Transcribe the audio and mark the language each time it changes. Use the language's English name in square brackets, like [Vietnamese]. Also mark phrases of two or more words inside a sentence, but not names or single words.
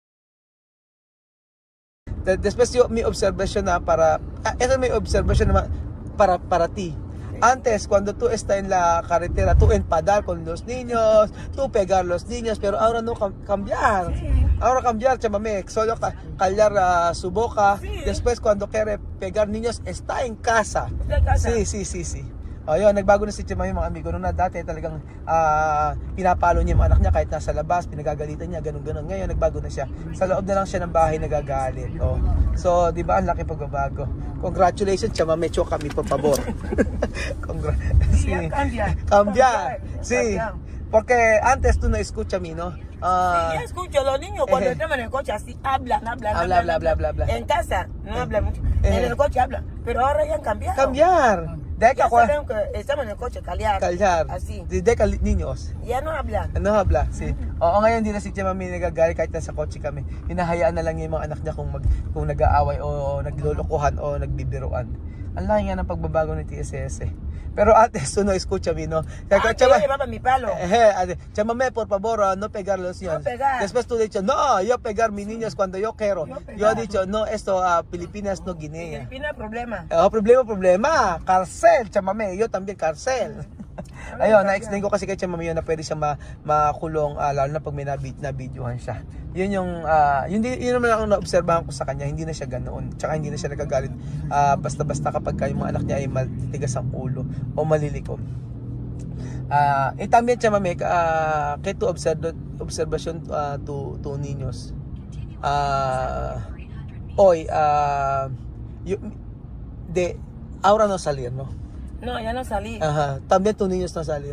[Filipino] después yung may observation na para ito may observation naman para ti. [Spanish] Antes, cuando tú estás en la carretera, tú enfadar con los niños, tú pegar los niños, pero ahora no cambiar. Ahora cambiar, chamame, solo callar su boca. Después, cuando quiere pegar niños, está en casa. Sí. [Filipino] Ayun, nagbago na si Chamame, mga amigo. Noon na dati talagang pinapalo niya yung anak niya kahit nasa labas, pinagagalitan niya, ganun-ganun. Ngayon, nagbago na siya. Sa loob na lang siya ng bahay nagagalit. Oh. So, di ba, ang laki pagbabago. Congratulations, Chamame, [Spanish] choca mi, por favor. Sí. Cambia. Sí. Porque antes tú no escuchas a mí, ¿no? Sí, yo escucho a los niños cuando están en el coche así, hablan. Habla. En casa no hablan mucho, en el coche hablan, pero ahora ya han cambiado. Cambiar. Ya sabemos que estamos en el coche, callar. Así. Desde niños. Ya no hablan. Ano habla? Si. [Filipino] Oo, ngayon hindi na si Chamami nagagalit kahit nasa kotse kami. Hinahayaan na lang niya yung mga anak niya kung nag-aaway o naglulukuhan o nagbibiruan. Ang laki nga ng pagbabago ng TSS eh. [Spanish] Pero antes, no escucha mi, ¿no? Yo llevaba mi palo. Chamame, por favor, no pegar los niños. No pegar. Después tú dicho, no, yo pegar mis niños cuando yo quiero. Yo he dicho, no, esto Pilipinas, no Guinea. Filipinas, problema. Problema. Cárcel, Chamame. Yo también cárcel. [Filipino] Ayun, na-explain ko kasi kay Chamame yun na pwede siya makulong, lalo na pag may na-videohan siya. Yun yung, yun naman ang naobserbahan ko sa kanya, hindi na siya ganoon. Tsaka hindi na siya nagagalit basta-basta kapag yung mga anak niya ay matigas ang ulo o malilikom. [Spanish] También Chamame, que tu observación tu niños. Hoy, ahora no salir, ¿no? No, ya no salí. Ajá, también tus niños no salir.